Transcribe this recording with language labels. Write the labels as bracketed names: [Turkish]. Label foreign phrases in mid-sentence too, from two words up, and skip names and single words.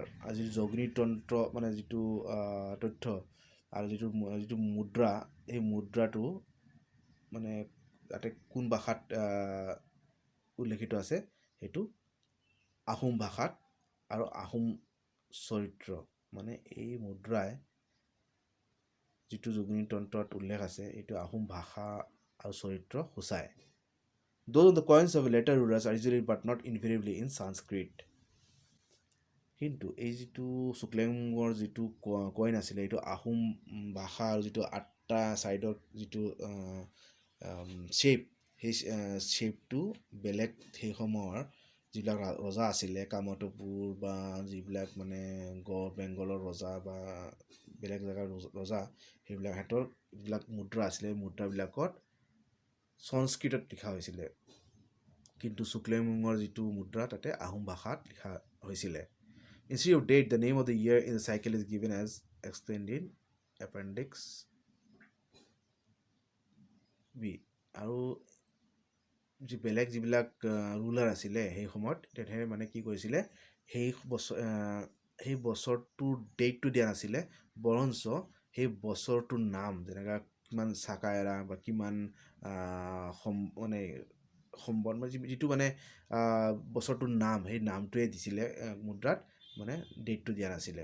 [Assamese] আৰু যিটো জগনীতন্ত্ৰ মানে যিটো তথ্য আৰু যিটো মুদ্ৰা, এই মুদ্ৰাটো মানে তাতে কোন ভাষাত উল্লেখিত আছে, সেইটো আহোম ভাষাত আৰু আহোম চৰিত্ৰ। মানে এই মুদ্ৰাই যিটো যোগিনীতন্ত্ৰত উল্লেখ আছে এইটো আহোম ভাষা আৰু চৰিত্ৰ সূচায়। [English] Those on the coins of later rulers are usually but not invariably in Sanskrit. [Assamese] কিন্তু এই যিটো শুক্লেমুঙৰ যিটো কইন আছিলে এইটো আহোম ভাষা আৰু যিটো 8টা ছাইডৰ যিটো শ্বেপ, সেই শ্বেপটো বেলেগ সেই সময়ৰ যিবিলাক ৰজা আছিলে, কামতপুৰ বা যিবিলাক মানে গড় বেংগলৰ ৰজা বা বেলেগ জেগাৰ ৰজা, সেইবিলাক সিহঁতৰ যিবিলাক মুদ্ৰা আছিলে মুদ্ৰাবিলাকত সংস্কৃতত লিখা হৈছিলে, কিন্তু শুক্লেমুঙৰ যিটো মুদ্ৰা তাতে আহোম ভাষাত লিখা হৈছিলে। [English] Instead of date, the name of the year in the cycle is given as explained in Appendix B. [Assamese] আৰু যি বেলেগ যিবিলাক ৰুলাৰ আছিলে সেই সময়ত তেখেতে মানে কি কৰিছিলে, সেই বছৰটোৰ ডেটটো দিয়া নাছিলে, বৰঞ্চ সেই বছৰটোৰ নাম যেনেকৈ কিমান চাকায়েৰা বা কিমান মানে সম্বন যিটো মানে বছৰটোৰ নাম, সেই নামটোৱে দিছিলে মুদ্ৰাত, মানে ডেটটো দিয়া নাছিলে।